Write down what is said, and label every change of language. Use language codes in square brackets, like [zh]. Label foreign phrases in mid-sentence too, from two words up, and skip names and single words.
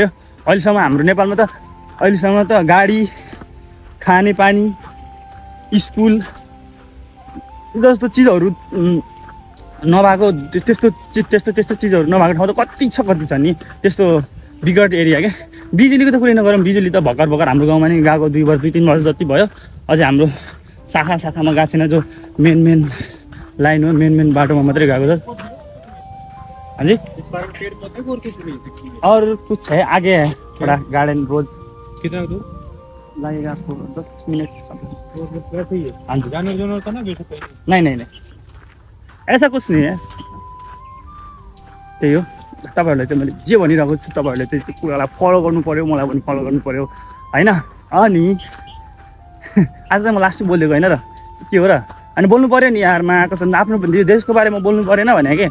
[ne] अहिलेसम्म हाम्रो नेपालमा त गाडी, खाने पानी, स्कुल जस्तो चिजहरू नभएको त्यस्तो चिजहरू नभएको ठाउँ त कति छ नि त्यस्तो बिगड एरिया क्या। बिजुलीको त कुरै नगरौँ, बिजुली त भर्खर हाम्रो गाउँमा नि गएको 2-3 वर्ष जति भयो, अझै हाम्रो शाखामा गएको छैन। जो [en] main line [ne] हो, मेन बाटोमा मात्रै गएको छ। [hi] हाँ जी, और कुछ है आगे है थोड़ा गार्डन रोड। कितना दूर लगेगा आपको? 10 मिनट। हाँ जी, जानवर था ना नहीं, ऐसा कुछ नहीं है। [ne] त्यही हो, तपाईँहरूले चाहिँ मैले जे भनिरहेको छु तपाईँहरूले चाहिँ त्यो कुरालाई फलो गर्नु पऱ्यो, मलाई पनि फलो गर्नु पऱ्यो होइन। अनि आज चाहिँ म लास्ट बोलेको होइन र, के हो र? अनि बोल्नु पऱ्यो नि यारमा, कसम आफ्नो देशको बारेमा बोल्नु परेन भने के।